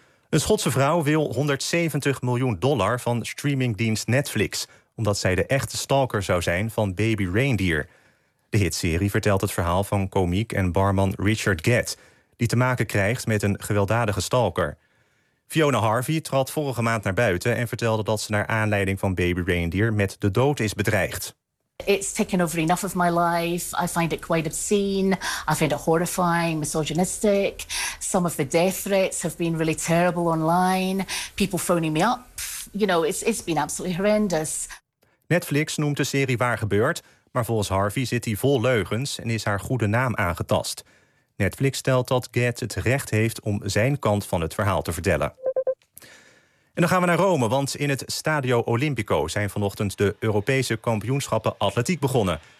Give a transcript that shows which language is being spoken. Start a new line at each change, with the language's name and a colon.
Dutch: Een Schotse vrouw wil $170 miljoen van streamingdienst Netflix, omdat zij de echte stalker zou zijn van Baby Reindeer. De hitserie vertelt het verhaal van komiek en barman Richard Gett, die te maken krijgt met een gewelddadige stalker. Fiona Harvey trad vorige maand naar buiten en vertelde dat ze naar aanleiding van Baby Reindeer met de dood is bedreigd.
English: It's taken over enough of my life. I find it quite obscene. I find it horrifying, misogynistic. Some of the death threats have been really terrible online. People phoning me up. You know, it's been absolutely horrendous.
Dutch: Netflix noemt de serie Waar gebeurt, maar volgens Harvey zit hij vol leugens en is haar goede naam aangetast. Netflix stelt dat Gett het recht heeft om zijn kant van het verhaal te vertellen. En dan gaan we naar Rome, want in het Stadio Olimpico zijn vanochtend de Europese kampioenschappen atletiek begonnen.